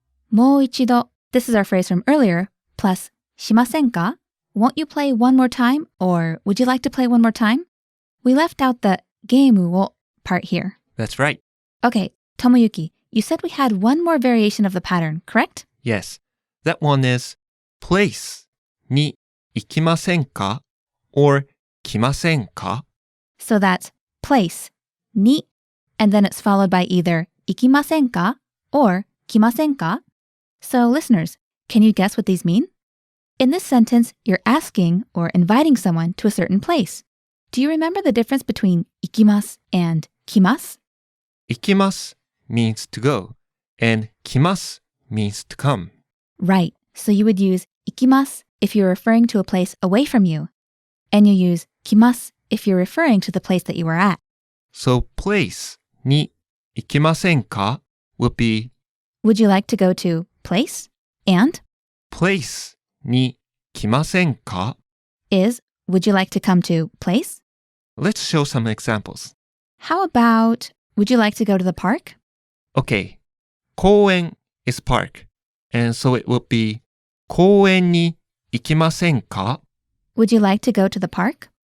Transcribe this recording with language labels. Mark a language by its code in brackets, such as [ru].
[ja] もう一度. [en] This is our phrase from earlier, plus [ja] しませんか? [en] Won't you play one more time? Or would you like to play one more time? We left out the [ja] ゲームを [en] part here. That's right. Okay, Tomoyuki, you said we had one more variation of the pattern, correct? Yes. That one is place [ja] に行きませんか [en] or [ja] 来ませんか [en] So that's place, に, and then it's followed by either [ja] 行きませんか [en] or [ja] 来ませんか? [en] So listeners, can you guess what these mean? In this sentence, you're asking or inviting someone to a certain place. Do you remember the difference between 行きます and 来ます? 行きます means to go, and 来ます means to come. Right, so you would use 行きます if you're referring to a place away from you, and you use 来ます if you're referring to the place that you were at. So place [ja] に行きませんか [en] would be Would you like to go to place? And place [ja] に来ませんか [en] is would you like to come to place? Let's show some examples. How about would you like to go to the park? Okay. 公園 is park, and so it would be [ja] 公園に行きませんか [en] Would you like to go to the park?